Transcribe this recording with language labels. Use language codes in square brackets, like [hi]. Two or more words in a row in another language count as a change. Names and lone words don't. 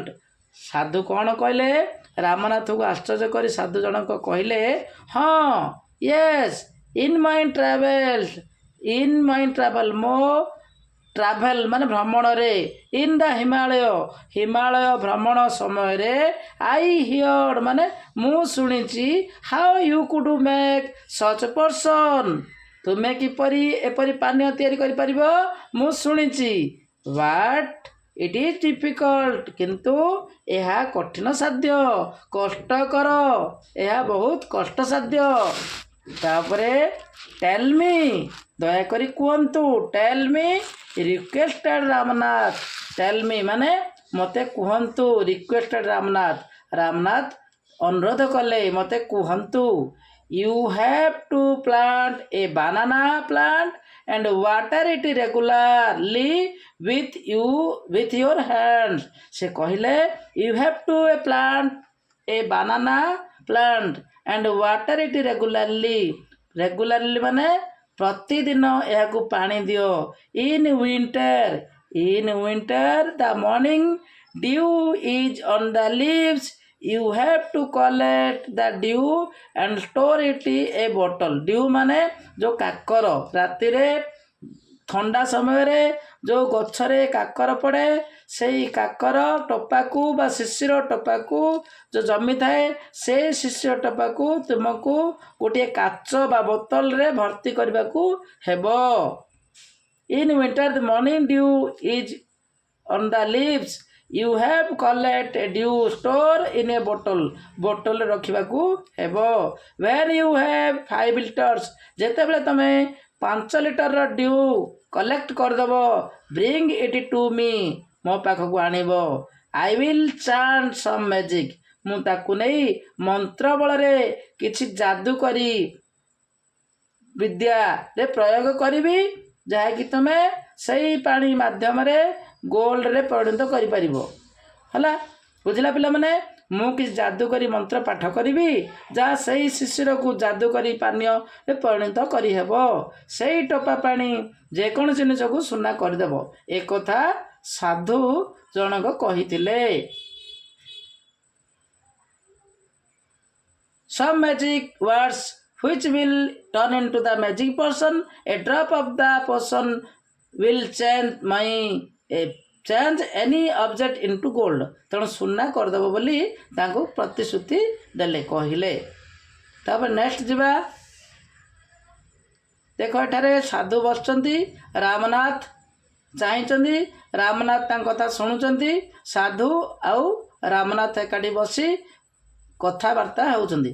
[or] ସାଧୁ କ'ଣ କହିଲେ? ରାମନାଥକୁ ଆଶ୍ଚର୍ଯ୍ୟ କରି ସାଧୁ ଜଣକ କହିଲେ, ହଁ, [en] yes, in my travels [or] ମୋ ଟ୍ରାଭେଲ ମାନେ ଭ୍ରମଣରେ, [en] in the [or] ହିମାଳୟ ଭ୍ରମଣ ସମୟରେ, [en] I heard [or] ମାନେ ମୁଁ ଶୁଣିଛି, [en] how you could make such a portion [or] ତୁମେ କିପରି ଏପରି ପାନୀୟ ତିଆରି କରିପାରିବ ମୁଁ ଶୁଣିଛି। [en] but it is difficult [or] କିନ୍ତୁ ଏହା କଠିନ ସାଧ୍ୟ, କଷ୍ଟକର, ଏହା ବହୁତ କଷ୍ଟସାଧ୍ୟ। ତାପରେ [en] tell me [or] ଦୟାକରି କୁହନ୍ତୁ। [en] tell me requested ରାମନାଥ। tell me [or] ମାନେ ମୋତେ କୁହନ୍ତୁ। requested ରାମନାଥ ଅନୁରୋଧ କଲେ ମୋତେ କୁହନ୍ତୁ। [en] you have to plant a banana plant and water it regularly with your hands. [or] ସେ କହିଲେ [en] you have to plant a banana plant and water it regularly [or] ମାନେ ପ୍ରତିଦିନ ଏହାକୁ ପାଣି ଦିଅ। [en] in winter the morning dew is on the leaves. You have to collect the dew and store it in a bottle. [or] dew ମାନେ ଯେଉଁ କାକର, ରାତିରେ ଥଣ୍ଡା ସମୟରେ ଯେଉଁ ଗଛରେ କାକର ପଡ଼େ ସେଇ କାକର ଟୋପାକୁ ବା ଶିଶିର ଟୋପାକୁ ଯେଉଁ ଜମିଥାଏ ସେଇ ଶିଶିର ଟୋପାକୁ ତୁମକୁ ଗୋଟିଏ କାଚ ବା ବୋତଲରେ ଭର୍ତ୍ତି କରିବାକୁ ହେବ। [en] in winter the morning dew is on the leaves. You have collect a dew store in a bottle. [or] ବୋଟଲରେ ରଖିବାକୁ ହେବ। [en] when you have 5 liters [or] ଯେତେବେଳେ ତମେ 5 ଲିଟରର [en] dew collect [or] କରିଦେବ, [en] bring it to me [or] ମୋ ପାଖକୁ ଆଣିବ। [en] I will chant some magic [or] ମୁଁ ତାକୁ ନେଇ ମନ୍ତ୍ର ବଳରେ କିଛି ଯାଦୁ କରି ବିଦ୍ୟାରେ ପ୍ରୟୋଗ କରିବି। ଯାହାକି ତୁମେ ସେଇ ପାଣି ମାଧ୍ୟମରେ ଗୋଲ୍ଡରେ ପରିଣତ କରିପାରିବ। ହେଲା, ବୁଝିଲା ପିଲାମାନେ? ମୁଁ କିଛି ଯାଦୁକରୀ ମନ୍ତ୍ର ପାଠ କରିବି ଯାହା ସେଇ ଶିଶିରକୁ ଯାଦୁକରୀ ପାନୀୟରେ ପରିଣତ କରିହେବ। ସେଇ ଟୋପା ପାଣି ଯେକୌଣସି ଜିନିଷକୁ ସୁନା କରିଦେବ। ଏକଥା ସାଧୁ ଜଣକ କହିଥିଲେ। [en] Some magic words which will turn into the magic potion. A drop of the potion will change any object into gold. [or] ତେଣୁ ସୁନା କରିଦେବ ବୋଲି ତାଙ୍କୁ ପ୍ରତିଶ୍ରୁତି ଦେଲେ, କହିଲେ। ତାପରେ ନେକ୍ସଟ ଯିବା। ଦେଖ, ଏଠାରେ ସାଧୁ ବସିଛନ୍ତି, ରାମନାଥ ଚାହିଁଛନ୍ତି, ରାମନାଥ ତାଙ୍କ କଥା ଶୁଣୁଛନ୍ତି। ସାଧୁ ଆଉ ରାମନାଥ ଏକାଠି ବସି କଥାବାର୍ତ୍ତା ହେଉଛନ୍ତି।